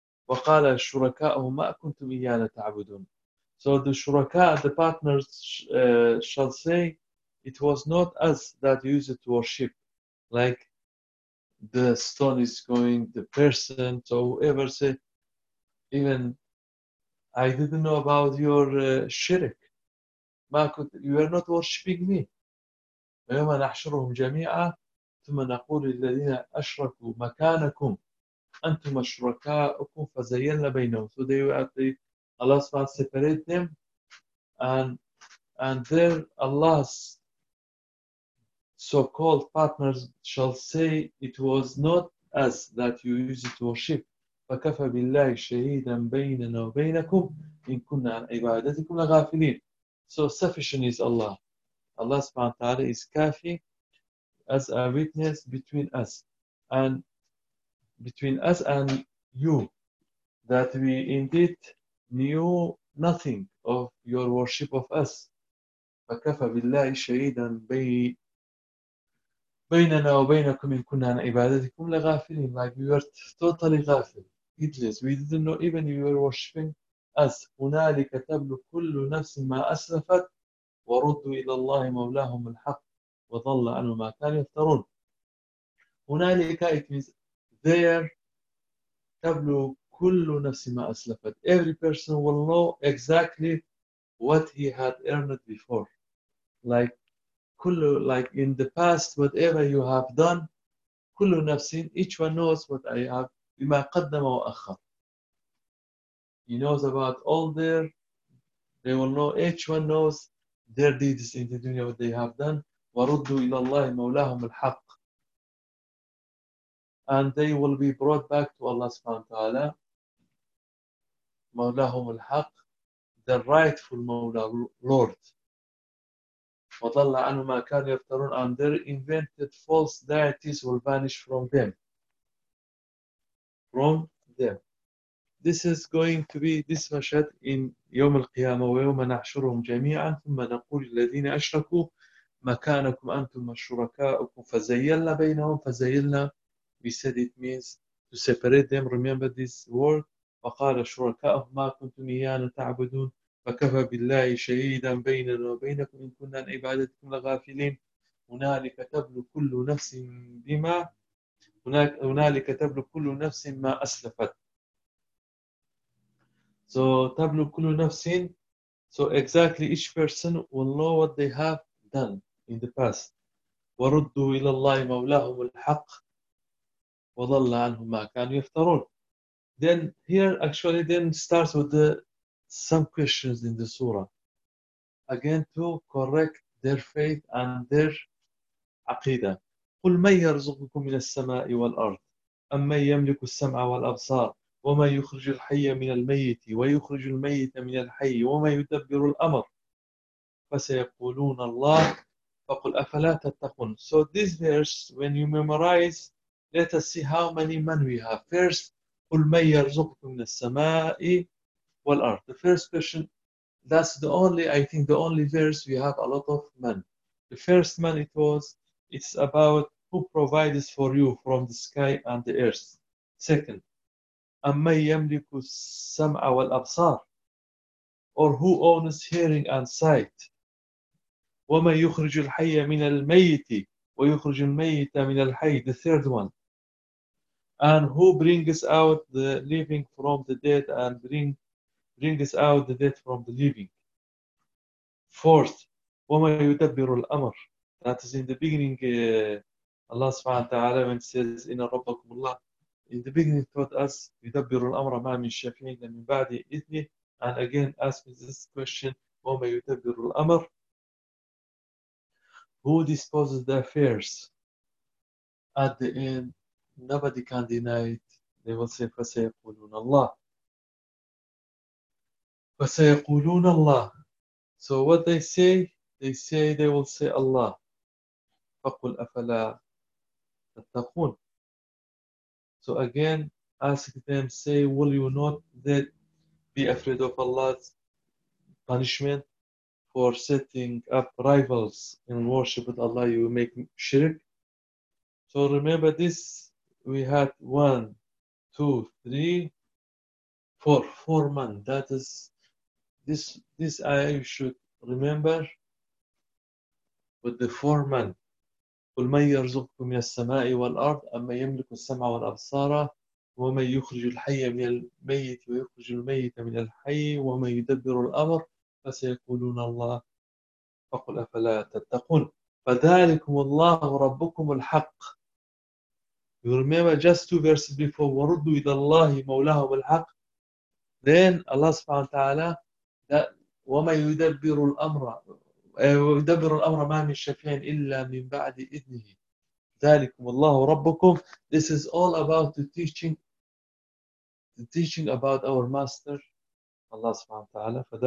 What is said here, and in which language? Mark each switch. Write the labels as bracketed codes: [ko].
[ar] وَقَالَ شُرَكَاءُهُمْ مَا كُنْتُمْ إِيَّانَا تَعْبُدُونَ [en] So the shuraka, the partners, shall say, it was not us that used to worship. Like the stone is going, the person, so whoever say, even I didn't know about your shirk. You are not worshipping me. [ar] ويوم نحشرهم جميعا ثم نقول للذين أشركوا مكانكم أنتم شركاؤكم فزيّلنا بينهم. [en] So they will say, Allah is going to separate them and there Allah's so-called partners shall say, it was not us that you used to worship. [ar] فَكَفَ بِاللَّهِ شَهِيدًا بَيْنَنَا وَبَيْنَكُمْ إِن كُنَّا عَنْ عِبَادَتِكُمْ لَغَافِلِينَ. [en] So sufficient is Allah. Allah subhanahu wa ta'ala is kafi as a witness between us and between us and you, that we indeed knew nothing of your worship of us. [ar] فَكَفَ بِاللَّهِ شَهِيدًا بَيْنَنَا وَبَيْنَكُمْ إِن كُنَّا عَنْ عِبَادَتِكُمْ لَغَافِلِينَ. [en] Like we were totally غافل. Heedless. We didn't know even you were worshipping us. [ar] هنالك تبلو كل نفس ما أسلفت وردوا إلى الله مولاهم الحق وظل عنه ما كان يفترون. هنالك [en] it means there [ar] تبلو كل نفس ما أسلفت. [en] Every person will know exactly what he had earned before. Like in the past, whatever you have done, [ar] كل نفس, [en] each one knows what I have. [ar] بما قدم وأخر. [en] He knows about all their. They will know. Each one knows their deeds in the dunya, what they have done. [ar] وردوا إلى الله مولاهم الحق. [en] And they will be brought back to Allah سبحانه وتعالى. [ar] مولاهم الحق, [en] the rightful مولى, Lord. [ar] وطلع عنه ما كان يفترون, [en] and their invented false deities will vanish from them. From them. This is going to be this mashad in [ar] يوم القيامة ويوم نحشرهم جميعا ثم نقول الذين أشركوا مكانكم أنتم شركاؤكم فزيّلنا بينهم فزيّلنا. [en] We said it means to separate them. Remember this word. [ar] فقال شركاؤهم ما كنتم إيانا تعبدون فكفى بالله شهيدا بيننا وبينكم إن كنا عن عبادتكم لغافلين. هنالك تبلو كل نفس بما هنالك تبلو كل نفس ما أسلفت. [en] So [ar] تبلو كل نفس, [en] so exactly each person will know what they have done in the past. [ar] وردوا إلى الله مولاهم الحق وضل عنهم ما كانوا يفترون. [en] Then here actually then starts with the, some questions in the surah again to correct their faith and their عقيدة. [ar] قل من يرزقكم من السماء والأرض أم من يملك السمع والأبصار ومن يخرج الحي من الميت ويخرج الميت من الحي ومن يدبر الأمر فسيقولون الله فقل أفلا تتقون. [en] So this verse, when you memorize, let us see how many men we have. [ar] First, قل من يرزقكم من السماء والأرض. [en] The first question, that's the only, I think the only verse we have a lot of men. The first man it was, it's about who provides for you from the sky and the earth. Second, [ar] أَمَّنْ يَمْلِكُ السَّمْعَ وَالْأَبْصَارِ, [en] or who owns hearing and sight. [ar] وَمَنْ يُخْرِجُ الْحَيَّ مِنَ الْمَيِّتِ وَيُخْرِجُ الْمَيِّتَ مِنَ الْحَيِّ, [en] the third one. And who brings out the living from the dead and brings out the dead from the living. Fourth, [ar] وَمَنْ يُدَبِّرُ الْأَمْرِ, [en] that is in the beginning, Allah subhanahu wa ta'ala when says in [ar] رَبَّكُمُ اللَّهِ, [en] in the beginning taught us [ar] يُدَبِّرُ الْأَمْرَ مَا مِنْ شَفِيعٍ مِنْ بَعْدِ إِذْنِهِ, [en] and again ask me this question, [ar] وَمَا يُدَبِّرُ الْأَمْرَ, [en] who disposes the affairs at the end. Nobody can deny it. They will say [ar] فَسَيَقُولُونَ اللَّهِ, فَسَيَقُولُونَ اللَّهِ. [en] So what they say, they say, they will say Allah. [ar] فَقُلْ أَفَلَا تَتَّقُونَ. [en] So again, ask them, say, will you not then be afraid of Allah's punishment for setting up rivals in worship with Allah, you make shirk? So remember this, we had 1, 2, 3, 4, 4 men. That is, this I should remember with the 4 men. [ar] قل من يرزقكم من السماء والأرض أما يملك السمع والأبصار ومن يخرج الحي من الميت ويخرج الميت من الحي ومن يدبر الأمر فسيقولون الله فقل أفلا تتقون. فذلكم الله ربكم الحق. [en] You remember just two verses before, [ar] وردوا إلى الله مولاه بالحق. Then Allah سبحانه وتعالى وما يدبر الأمر ويدبر الأمر ما من شفيع إلا من بعد إذنه. ذلكم الله ربكم. [en] This is all about the teaching about our master Allah سبحانه وتعالى.